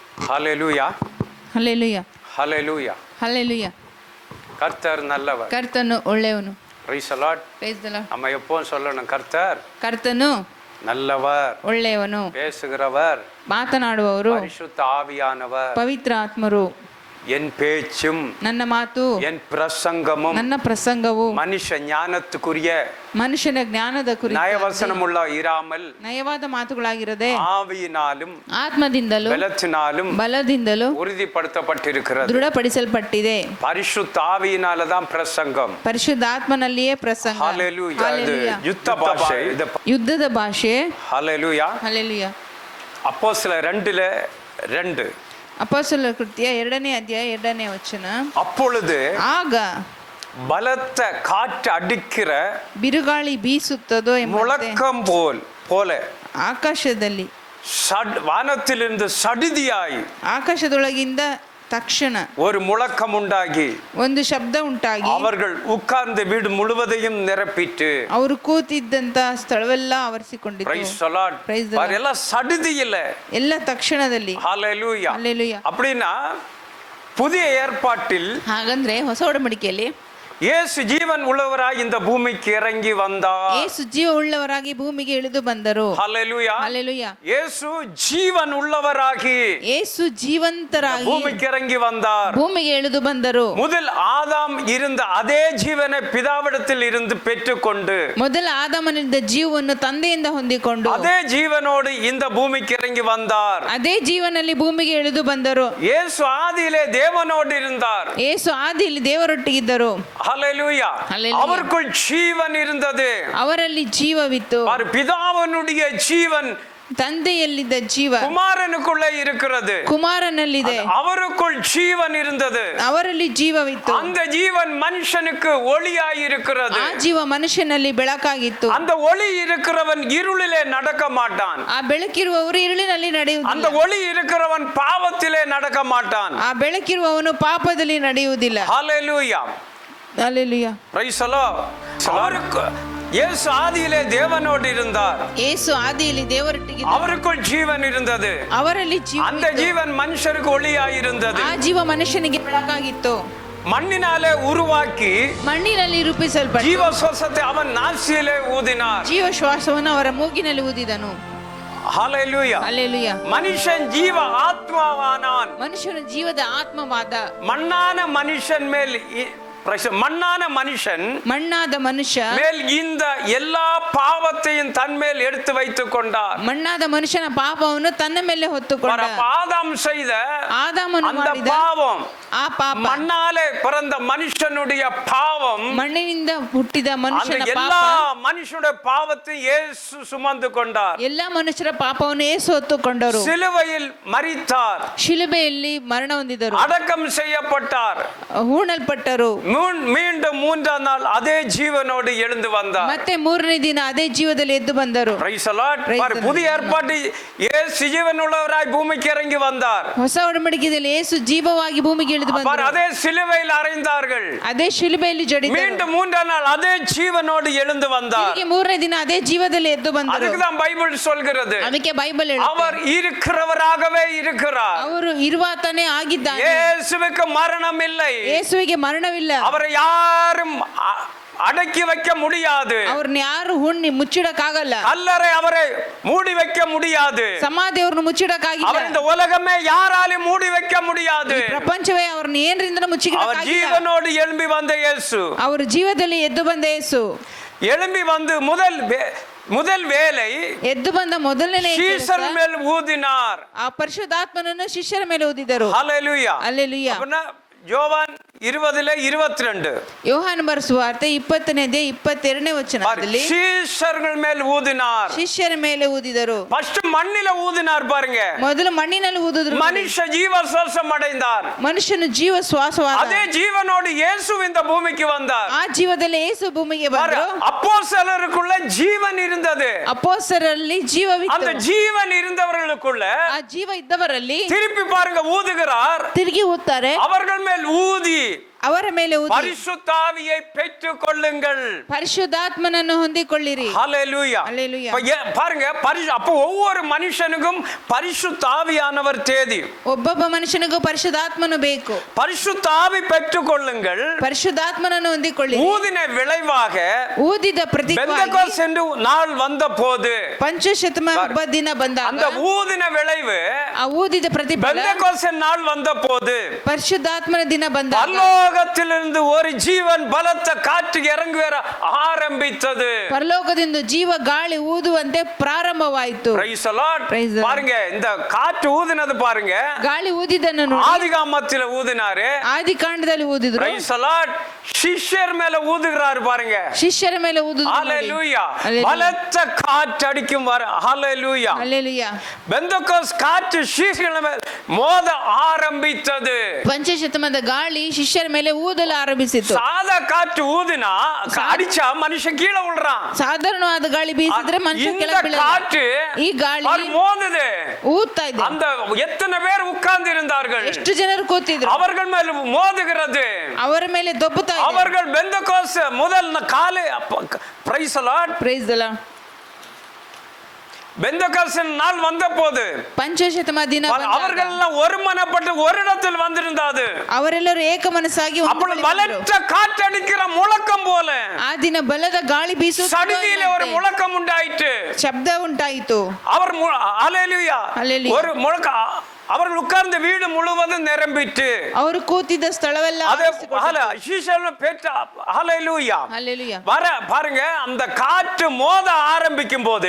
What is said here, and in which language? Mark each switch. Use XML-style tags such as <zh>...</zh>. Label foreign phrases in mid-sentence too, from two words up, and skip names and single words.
<ta>ஹல்லேலூயா,</ta> <kn>ಹಲ್ಲೆಲೂಯಾ,</kn> <ta>ஹல்லேலூயா.</ta> <kn>ಹಲ್ಲೆಲೂಯಾ.</kn> <ta>கர்த்தர் நல்லவர்.</ta> <kn>ಕರ್ತನು ಒಳ್ಳೆಯವನು.</kn> <en>Praise the Lord. Praise the Lord.</en> <ta>நம்ம எப்பவும் சொல்லணும், கர்த்தர்</ta> <kn>ಕರ್ತನು</kn> <ta>நல்லவர்,</ta> <kn>ಒಳ್ಳೆಯವನು,</kn> <ta>பேசுகிறவர்,</ta> <kn>ಮಾತನಾಡುವವರು</kn> <ta>பரிசுத்த ஆவியானவர்.</ta> <kn>ಪವಿತ್ರ ಆತ್ಮರು.</kn> <ta>என் பேச்சும்</ta> <kn>ನನ್ನ ಮಾತು,</kn> <ta>என் பிரசங்கமும்</ta> <kn>ನನ್ನ ಪ್ರಸಂಗವು</kn> <ta>மனுஷ ஞானத்துக்குரிய</ta> <kn>ಮನುಷ್ಯನ ಜ್ಞಾನದ ಕುರಿತು</kn> <ta>நயவசனமுள்ள இராமல்</ta> <kn>ನಯವಾದ ಮಾತುಗಳಾಗಿರದೆ</kn> <ta>ஆவியினாலும்</ta> <kn>ಆತ್ಮದಿಂದಲೂ</kn> <ta>பலத்தினாலும்</ta> <kn>ಬಲದಿಂದಲೂ</kn> <ta>உறுதிப்படுத்தப்பட்டிருக்கிறது.</ta> <kn>ದೃಢಪಡಿಸಲ್ಪಟ್ಟಿದೆ.</kn> <ta>பரிசுத்த ஆவியினால தான் பிரசங்கம்.</ta> <kn>ಪರಿಶುದ್ಧಾತ್ಮನಲ್ಲಿಯೇ ಪ್ರಸಂಗ.</kn> <ta>ஹல்லேலூயா. இது</ta> <kn>ಹಲ್ಲೆಲೂಯಾ.</kn> <ta>யுத்த பாஷை. இது</ta> <kn>ಯುದ್ಧದ ಭಾಷೆ.</kn> <ta>ஹல்லேலூயா.</ta> <kn>ಹಲ್ಲೆಲೂಯಾ.</kn> <ta>அப்போஸ்தலர் 2:2.</ta> <kn>ಅಪೊಸ್ತಲರ ಕೃತ್ಯ 2ನೇ ಅಧ್ಯಾಯ 2ನೇ ವಚನ.</kn> <ta>அப்பொழுது</ta> <kn>ಆಗ</kn> <ta>பலத்த காற்று அடிக்கிற</ta> <kn>ಬಿರುಗಾಳಿ ಬೀಸುತ್ತದೋ ಎಂಬಂತೆ</kn> <ta>முழக்கம் போல</ta> <kn>ಆಕಾಶದಲ್ಲಿ</kn> <ta>வானத்திலிருந்து சடிதியாய்</ta> <kn>ಆಕಾಶದೊಳಗಿಂದ ತಕ್ಷಣ</kn> <ta>ஒரு முழக்கம் உண்டாகி</ta> <kn>ಒಂದು ಶಬ್ದ ಉಂಟಾಗಿ</kn> <ta>அவர்கள் உட்கார்ந்த வீடு முழுவதையும் நிரப்பிட்டு</ta> <kn>ಅವರು ಕೂತಿದ್ದಂತ ಸ್ಥಳವೆಲ್ಲ ಆವರಿಸಿಕೊಂಡಿತು.</kn> <en>Praise the Lord.</en> <ta>எல்லாம் சடிதி இல்ல,</ta> <kn>ಎಲ್ಲ ತಕ್ಷಣದಲ್ಲಿ.</kn> <ta>ஹல்லேலூயா.</ta> <kn>ಹಲ್ಲೆಲೂಯಾ.</kn> <ta>அப்படின்னா புதிய ஏற்பாட்டில்</ta> <kn>ಹಾಗಂದ್ರೆ ಹೊಸ ಒಡಂಬಡಿಕೆಯಲ್ಲಿ</kn> <ta>இயேசು ஜீவன் உள்ளவராய் இந்த பூமிக்கு இறங்கி வந்தார்.</ta> <kn>ಯೇಸು ಜೀವ ಉಳ್ಳವರಾಗಿ ಭೂಮಿಗೆ ಇಳಿದು ಬಂದರು.</kn> <ta>ஹல்லேலூயா.</ta> <kn>ಹಲ್ಲೆಲೂಯಾ.</kn> <ta>இயேசு ஜீவன் உள்ளவராகி</ta> <kn>ಯೇಸು ಜೀವಂತರಾಗಿ</kn> <ta>பூமிக்கு இறங்கி வந்தார்.</ta> <kn>ಭೂಮಿಗೆ ಇಳಿದು ಬಂದರು.</kn> <ta>முதல் ஆதாம் இருந்த அதே ஜீவனை பிதாவிடத்தில் இருந்து பெற்றுக்கொண்டு</ta> <kn>ಮೊದಲ ಆದಾಮನಿಂದ ಜೀವವನ್ನು ತಂದೆಯಿಂದ ಹೊಂದಿಕೊಂಡು</kn> <ta>அதே ஜீவனோடு இந்த பூமிக்கு இறங்கி வந்தார்.</ta> <kn>ಅದೇ ಜೀವನಲ್ಲಿ ಭೂಮಿಗೆ ಇಳಿದು ಬಂದರು.</kn> <ta>இயேசு ஆதியிலே தேவனோடு இருந்தார்.</ta> <kn>ಯೇಸು ಆದಿಯಲ್ಲಿ ದೇವರೊಟ್ಟಿಗಿದ್ದರು.</kn> <ta>ஹல்லேலூயா. அவருக்குள் ஜீவன் இருந்தது.</ta> <kn>ಅವರಲ್ಲಿ ಜೀವವಿತ್ತು.</kn> <ta>பிதாவினுடைய ஜீவன்</ta> <kn>ತಂದೆಯಲ್ಲಿದ್ದ ಜೀವ</kn> <ta>குமாரனுக்குள்ளே இருக்கிறது.</ta> <kn>ಕುಮಾರನಲ್ಲಿದೆ.</kn> <ta>அவருக்குள் ஜீவன் இருந்தது.</ta> <kn>ಅವರಲ್ಲಿ ಜೀವವಿತ್ತು.</kn> <ta>அந்த ஜீவன் மனுஷனுக்கு ஒளியாய் இருக்கிறது.</ta> <kn>ಆ ಜೀವ ಮನುಷ್ಯನಲ್ಲಿ ಬೆಳಕಾಗಿತ್ತು.</kn> <ta>அந்த ஒளி இருக்கிறவன் இருளிலே நடக்க மாட்டான்.</ta> <kn>ಆ ಬೆಳಕಿರುವವರು இருಳಿನಲ್ಲಿ ನಡೆಯುವುದಿಲ್ಲ.</kn> <ta>அந்த ஒளி இருக்கிறவன் பாவத்திலே நடக்க மாட்டான்.</ta> <kn>ಆ ಬೆಳಕಿರುವವನು ಪಾಪದಲ್ಲಿ ನಡೆಯುವುದಿಲ್ಲ.</kn> <ta>ஹல்லேலூயா.</ta> <kn>ಹಲ್ಲೆಲೂಯಾ.</kn> <en>Praise the Lord.</en> <ta>அவருக்கு இயேசு ஆதியிலே தேவனோடு இருந்தார்.</ta> <kn>ಯೇಸು ಆದಿಯಲ್ಲಿ ದೇವರೊಟ್ಟಿಗೆ</kn> <ta>அவருக்குள் ஜீவன் இருந்தது.</ta> <kn>ಅವರಲ್ಲಿ ಜೀವ.</kn> <ta>அந்த ஜீவன் மனுஷருக்கு ஒளியாய் இருந்தது.</ta> <kn>ಆ ಜೀವ ಮನುಷ್ಯನಿಗೆ ಬೆಳಕಾಗಿತ್ತು.</kn> <ta>மண்ணினாலே உருவாக்கி</ta> <kn>ಮಣ್ಣಿನಲ್ಲಿ ರೂಪಿಸಲ್ಪಟ್ಟ</kn> <ta>ஜீவ சுவாசத்தை அவன் நாசியிலே ஊதினார்.</ta> <kn>ಜೀವ ಶ್ವಾಸವನ್ನು ಅವರ ಮೂಗಿನಲ್ಲಿ ಊದಿದನು.</kn> <ta>ஹல்லேலூயா.</ta> <kn>ಹಲ್ಲೆಲೂಯಾ.</kn> <ta>மனுஷன் ஜீவ ஆத்மாவானான்.</ta> <kn>ಮನುಷ್ಯನು ಜೀವದ ಆತ್ಮವಾದ.</kn> <ta>மண்ணான மனுஷன் மேல் மண்ணான மனுஷன்</ta> <kn>ಮಣ್ಣಾದ ಮನುಷ್ಯ</kn> <ta>மேல் இந்த எல்லா பாவத்தையும் தன் மேல் எடுத்து வைத்துக் கொண்டார்.</ta> <kn>ಮಣ್ಣಾದ ಮನುಷ್ಯನ ಪಾಪವನ್ನು ತನ್ನ ಮೇಲೆ ಹೊತ್ತುಕೊಂಡ.</kn> <ta>ஆதாம் செய்த</ta> <kn>ಆದಾಮನು</kn> <ta>அந்த</ta> <kn>ಮಾಡಿದ</kn> <ta>பாவம்,</ta> <kn>ಆ ಪಾಪ,</kn> <ta>மண்ணாலே பிறந்த மனுஷனுடைய பாவம்,</ta> <kn>ಮಣ್ಣಿನಿಂದ ಹುಟ್ಟಿದ</kn> <ta>அந்த</ta> <kn>ಮನುಷ್ಯನ</kn> <ta>எல்லா</ta> <kn>ಪಾಪ,</kn> <ta>மனுஷனுடைய பாவத்தை இயேசு சுமந்து கொண்டார்.</ta> <kn>ಎಲ್ಲ ಮನುಷ್ಯರ ಪಾಪವನ್ನು ಯೇಸು ಹೊತ್ತುಕೊಂಡರು.</kn> <ta>சிலுவையில் மரித்தார்.</ta> <kn>ಶಿಲುಬೆಯಲ್ಲಿ ಮರಣ ಹೊಂದಿದರು.</kn> <ta>அடக்கம் செய்யப்பட்டார்.</ta> <kn>ಹೂಣಲ್ಪಟ್ಟರು.</kn> <ta>மீண்டும் 3ஆம் நாள் அதே ஜீவனோடு எழுந்து வந்தார்.</ta> <kn>ಮತ್ತೆ 3ನೇ ದಿನ ಅದೇ ಜೀವದಲ್ಲಿ ಎದ್ದು ಬಂದರು.</kn> <en>Praise the Lord.</en> <ta>புதிய ஏற்பாட்டில் இயேசு ஜீவனுள்ளவராய் பூமிக்கு இறங்கி வந்தார்.</ta> <kn>ಹೊಸ ಒಡಂಬಡಿಕೆಯಲ್ಲಿ ಯೇಸು ಜೀವವಾಗಿ ಭೂಮಿಗೆ ಇಳಿದು ಬಂದರು.</kn> <ta>அதே சிலுவையில் அறைந்தார்கள்.</ta> <kn>ಅದೇ ಶಿಲುಬೆಯಲ್ಲಿ ಜಡಿದರು.</kn> <ta>மீண்டும் 3ஆம் நாள் அதே ஜீவனோடு எழுந்து வந்தார்.</ta> <kn>3ನೇ ದಿನ ಅದೇ ಜೀವದಲ್ಲಿ ಎದ್ದು ಬಂದರು.</kn> <ta>அதுக்கு தான் பைபிள் சொல்கிறது.</ta> <kn>ಅದಕ್ಕೆ ಬೈಬಲ್ ಹೇಳುತ್ತೆ,</kn> <ta>அவர் இருக்கிறவராகவே இருக்கிறார்.</ta> <kn>ಅವರು ಇರುವಾತನೇ ಆಗಿದ್ದಾನೆ.</kn> <ta>இயேசுவுக்கு மரணம் இல்லை.</ta> <kn>ಯೇಸುವಿಗೆ ಮರಣವಿಲ್ಲ.</kn> <ta>அவரை யாரும் அடக்கி வைக்க முடியாது.</ta> <kn>ಅವ್ರನ್ನ ಯಾರು ಹುಣ್ಣಿ ಮುಚ್ಚಿಡಕ್ಕಾಗಲ್ಲ.</kn> <ta>கல்லறை அவரை மூடி வைக்க முடியாது.</ta> <kn>ಸಮಾಧಿ ಅವ್ರನ್ನ ಮುಚ್ಚಿಡಕ್ಕಾಗಿಲ್ಲ.</kn> <ta>அவர் இந்த உலகமே யாராலும் மூடி வைக்க முடியாது.</ta> <kn>ಪ್ರಪಂಚವೇ ಅವ್ರನ್ನ ಏನ್ರಿಂದನೂ</kn> <ta>அவர்</ta> <kn>ಮುಚ್ಚಿಡಕ್ಕಾಗಿಲ್ಲ.</kn> <ta>ஜீவனோடு எழும்பி வந்த இயேசு,</ta> <kn>ಅವರು ಜೀವದಲ್ಲಿ ಎದ್ದು ಬಂದ ಯೇಸು,</kn> <ta>எழும்பி வந்து முதல் வேலை</ta> <kn>ಎದ್ದು ಬಂದ ಮೊದಲನೇ</kn> <ta>சீஷர் மேல் ஊதினார்.</ta> <kn>ಆ ಪರಿಶುದ್ಧಾತ್ಮನನ್ನು ಶಿಷ್ಯರ ಮೇಲೆ ಊದಿದರು.</kn> <ta>ஹல்லேலூயா.</ta> <kn>ಹಲ್ಲೆಲೂಯಾ.</kn> <ta>அப்படின்னா யோவான் 20:22</ta> <kn>ಯೋಹಾನ ಬರೆಸುವಾರ್ತೆ 20ನೇ 22ನೇ ವಚನದಲ್ಲಿ</kn> <ta>சீஷர்கள் மேல் ஊதினார்.</ta> <kn>ಶಿಷ್ಯರ ಮೇಲೆ ಊದಿದರು.</kn> <ta>ஃபர்ஸ்ட் மண்ணில ஊதினார் பாருங்க.</ta> <kn>ಮೊದಲು ಮಣ್ಣಿನಲ್ಲಿ ಊದಿದ್ರು.</kn> <ta>மனுஷ ஜீவ சுவாசம் அடைந்தார்.</ta> <kn>ಮನುಷ್ಯನು ಜೀವ ಶ್ವಾಸವಾದ.</kn> <ta>அதே ஜீவனோடு இயேசு இந்த பூமிக்கு வந்தார்.</ta> <kn>ಆ ಜೀವದಲ್ಲಿ ಯೇಸು ಭೂಮಿಗೆ ಬಂದರು.</kn> <ta>அப்போஸ்தலருக்குள்ள ஜீவன் இருந்தது.</ta> <kn>ಅಪೊಸ್ತಲರಲ್ಲಿ ಜೀವವಿತ್ತು.</kn> <ta>அந்த ஜீவன் இருந்தவர்களுக்குள்ள</ta> <kn>ಆ ಜೀವ ಇದ್ದವರಲ್ಲಿ</kn> <ta>திருப்பி பாருங்க ஊதுகிறார்.</ta> <kn>ತಿರುಗಿ ಊದ್ತಾರೆ.</kn> <ta>அவர்கள் மேல் ஊதி</ta> <kn>ಅವರ ಮೇಲೆ ಊದಿ</kn> <ta>பரிசுத்தாவியை பெற்றுக் கொள்ளுங்கள்.</ta> <kn>ಪರಿಶುದ್ಧಾತ್ಮನನ್ನು ಹೊಂದಿಕೊಳ್ಳಿರಿ.</kn> <ta>ஹல்லேலூயா. ஹல்லேலூயா. பாருங்க, அப்போ ஒவ்வொரு மனுஷனுக்கும் பரிசுத்தாவியானவர் தேதி.</ta> <kn>ಒಬ್ಬೊಬ್ಬ ಮನುಷ್ಯನಿಗೂ ಪರಿಶುದ್ಧಾತ್ಮನು ಬೇಕು.</kn> <ta>பரிசுத்தாவி பெற்றுக் கொள்ளுங்கள்.</ta> <kn>ಪರಿಶುದ್ಧಾತ್ಮನನ್ನು ಹೊಂದಿಕೊಳ್ಳಿರಿ.</kn> <ta>ஊதின விளைவாக</ta> <kn>ಊದಿದ ಪ್ರತಿಫಲವಾಗಿ</kn> <ta>பெந்தெகோஸ்து என்று நாள் வந்த போது</ta> <kn>ಪಂಚಶತಮ ಹಬ್ಬದ ದಿನ ಬಂದಾಗ</kn> <ta>அந்த ஊதின விளைவு</ta> <kn>ಆ ಊದಿದ ಪ್ರತಿಫಲ</kn> <ta>பெந்தெகோஸ்து நாள் வந்த போது</ta> <kn>ಪರಿಶುದ್ಧಾತ್ಮನ ದಿನ ಬಂದಾಗ</kn> <ta>பரலோகத்திலிருந்து ஒரு ஜீவன் பலத்த காற்று இறங்கி வர ஆரம்பித்தது.</ta> <kn>ಪರಲೋಕದಿಂದ ಜೀವ ಗಾಳಿ ಊದುವಂತೆ ಪ್ರಾರಂಭವಾಯಿತು.</kn> <en>Praise the Lord. Praise the Lord.</en> <ta>பாருங்க, இந்த காற்று ஊதினது பாருங்க,</ta> <kn>ಗಾಳಿ ಊದಿದನ್ನು ನೋಡಿ</kn> <ta>ஆதிகாமத்தில் ஊதினாரு.</ta> <kn>ಆದಿ ಕಾಂಡದಲ್ಲಿ ಊದಿದ್ರು.</kn> <en>Praise the Lord.</en> <ta>சிஷ்யர் மேல ஊதுகிறாரு பாருங்க.</ta> <kn>ಶಿಷ್ಯರ ಮೇಲೆ ಊದುದ್ರು.</kn> <ta>ஹalleluya.</ta> <kn>Hallelujah.</kn> <ta>பலத்த காற்று அடிக்கும் வர. ஹalleluya.</ta> <kn>ಹಲ್ಲೆಲೂಯಾ.</kn> <ta>பெந்தெகோஸ்து காற்று சீஷர்கள் மேல் மோத ஆரம்பித்தது.</ta> <kn>ಪಂಚಶತಮದ ಗಾಳಿ ಶಿಷ್ಯರ ಮೇಲೆ ಊದಲು ಆರಂಭಿಸಿತು.</kn> <ta>சாதா காற்று ஊதினா அடிச்சா மனுஷன் கீழே விழுறான்.</ta> <kn>ಸಾಧಾರಣವಾದ ಗಾಳಿ ಬೀಸಿದ್ರೆ ಮನುಷ್ಯ</kn> <ta>இந்த</ta> <kn>ಕೆಳಗೆ ಬೀಳಲ್ಲ.</kn> <ta>காற்று</ta> <kn>ಈ ಗಾಳಿ</kn> <ta>மோதுது.</ta> <kn>ಊದ್ತಾ ಇದೆ.</kn> <ta>அந்த எத்தனை பேர் உட்கார்ந்து இருந்தார்கள்,</ta> <kn>ಎಷ್ಟು ಜನರು ಕೂತಿದ್ರು,</kn> <ta>அவர்கள் மேல் மோதுகிறது.</ta> <kn>ಅವರ ಮೇಲೆ ದೊಬ್ಬುತ್ತಾ ಇದೆ.</kn> <ta>அவர்கள் பெந்தெகோஸ்து முதல் காலை</ta> <en>Praise the Lord. Praise the Lord.</en> <ta>பெந்தெகோஸ்து நாள் வந்த போது</ta> <kn>ಪಂಚಶತಮ ದಿನ</kn> <ta>அவர்கள் எல்லாம் ஒருமனப்பட்டு ஒரு இடத்தில் வந்திருந்தாது.</ta> <kn>ಅವರೆಲ್ಲರೂ ಏಕ ಮನಸ್ಸಾಗಿ</kn> <ta>அப்பொழுது பலத்த காற்றடிக்கிற முழக்கம் போல</ta> <kn>ಆ ದಿನ ಬಲದ ಗಾಳಿ</kn> <ta>சடுதியிலே ஒரு</ta> <kn>ಬೀಸುತ್ತಿದೆ.</kn> <ta>முழக்கம் உண்டாயிற்று.</ta> <kn>ಶಬ್ದ ಉಂಟಾಯಿತು.</kn> <ta>அவர் ஹalleluya.</ta> <kn>Hallelujah.</kn> <ta>ஒரு முழக்கம், அவர்கள் உட்கார்ந்த வீடு முழுவதும் நிரம்பிட்டு</ta> <kn>ಅವರು ಕೂತಿದ್ದ ಸ್ಥಳವೆಲ್ಲ</kn> <ta>அதே சீஷர்கள் பெற்ற ஹalleluya.</ta> <kn>ಹಲ್ಲೆಲೂಯಾ.</kn> <ta>வர பாருங்க, அந்த காற்று மோத ஆரம்பிக்கும் போது</ta>